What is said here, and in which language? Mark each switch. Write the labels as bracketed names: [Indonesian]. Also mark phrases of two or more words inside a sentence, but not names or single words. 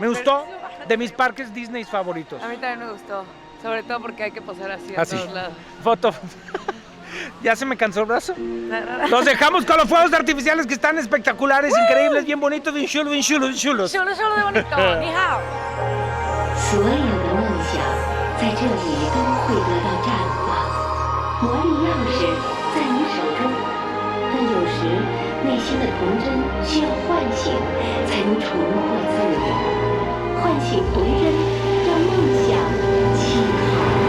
[Spanish] Me gustó, de mis parques Disney favoritos. A mí también me gustó, sobre todo porque hay que posar así a todos lados. Foto. Ya se me cansó el brazo. Los dejamos con los fuegos artificiales que están espectaculares, increíbles, bien bonitos, bien chulos, bien chulos, bien chulos. Chulo de bonito, [Chinese] 你好. 所有的梦想在这里都会得到绽放。魔力钥匙在你手中，但有时内心的童真需要唤醒，才能重获自由。唤醒童真，让梦想起航。